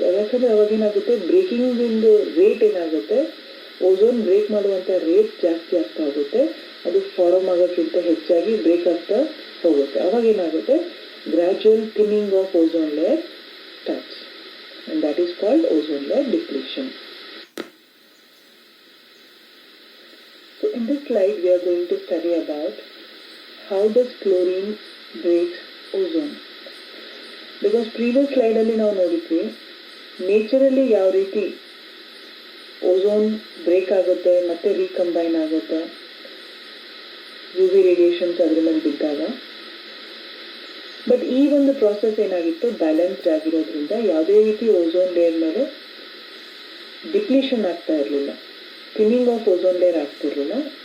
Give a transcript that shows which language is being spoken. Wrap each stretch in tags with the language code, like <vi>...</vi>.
<kn>ಯಾಕಂದರೆ ಅವಾಗೇನಾಗುತ್ತೆ, ಬ್ರೇಕಿಂಗಿಂದು ರೇಟ್ ಏನಾಗುತ್ತೆ, ozone break ಮಾಡುವಂಥ ರೇಟ್ ಜಾಸ್ತಿ ಆಗ್ತಾ ಹೋಗುತ್ತೆ. ಅದು ಫಾರ್ಮ್ ಆಗೋಕ್ಕಿಂತ ಹೆಚ್ಚಾಗಿ ಬ್ರೇಕ್ ಆಗ್ತಾ ಹೋಗುತ್ತೆ. ಅವಾಗೇನಾಗುತ್ತೆ,</kn> <en>Gradual thinning of ozone layer starts, and that is called ozone layer depletion. So in this slide we are going to study about how does chlorine breaks ozone.</en> <kn>Because previous ಸ್ಲೈಡಲ್ಲಿ ನಾವು ನೋಡಿದ್ವಿ ನೇಚರಲ್ಲಿ ಯಾವ ರೀತಿ ozone break ಆಗುತ್ತೆ ಮತ್ತೆ ರೀಕಂಬೈನ್ ಆಗುತ್ತೆ you V radiations ಅದ್ರ ಮೇಲೆ ಬಿದ್ದಾಗ. ಬಟ್ ಈ ಒಂದು ಪ್ರಾಸೆಸ್ ಏನಾಗಿತ್ತು, ಬ್ಯಾಲೆನ್ಸ್ಡ್ ಆಗಿರೋದ್ರಿಂದ ಯಾವುದೇ ರೀತಿ ಓಝೋನ್ ಲೇಯರ್ ಮೇಲೆ ಡಿಪ್ಲೀಷನ್ ಆಗ್ತಾ ಇರಲಿಲ್ಲ, ಥಿನ್ನಿಂಗ್ ಆಫ್ ಓಝೋನ್ ಲೇಯರ್ ಆಗ್ತಿರ್ಲಿಲ್ಲ.</kn>